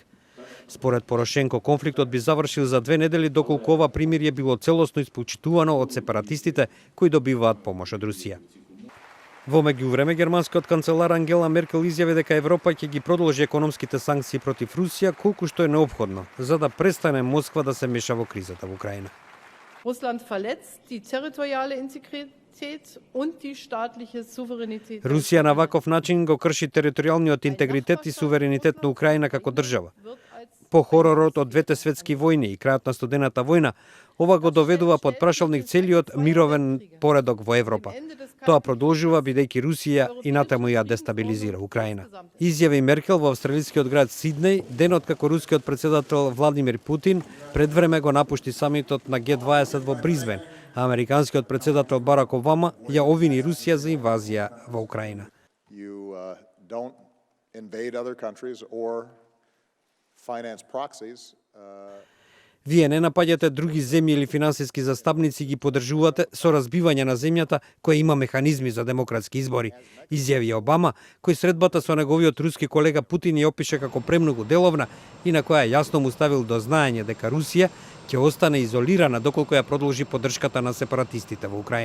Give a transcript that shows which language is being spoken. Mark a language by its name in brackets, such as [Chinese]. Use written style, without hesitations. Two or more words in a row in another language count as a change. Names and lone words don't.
[Macedonian] Според Порошенко, конфликтот би завршил за 2 недели доколку ова примирие било целосно испочитувано од сепаратистите кои добиваат помош од Русија. Во меѓувреме, германскиот канцелар Ангела Меркел изјави дека Европа ќе ги продолжи економските санкции против Русија колку што е неопходно, за да престане Москва да се меша во кризата во Украина. [German] Russland verletzt die territoriale Integrität und die staatliche Souveränität. [Macedonian] Русија на ваков начин го крши територијалниот интегритет и суверенитет на Украина како држава. По хоророт од двете светски војни и крајот на студената војна, ова го доведува под прашалник целиот мировен поредок во Европа. Тоа продолжува бидејќи Русија и натаму ја дестабилизира Украина. Изјави Меркел во австралискиот град Сиднеј, денот како рускиот председател Владимир Путин пред време го напушти самитот на Г20 во Бризбен, а американскиот председател Барак Обама ја обвини Русија за инвазија во Украина. [English] Don't invade other countries or finance proxies. [Macedonian] Вие не напаѓате други земји или финансиски застапници, ги поддржувате со разбивање на земјата која има механизми за демократски избори, изјави Обама, кој средбата со неговиот руски колега Путин ја опише како премногу деловна и на која јасно му ставил до знаење дека Русија ќе остане изолирана доколку ја продолжи поддршката на сепаратистите во Украина.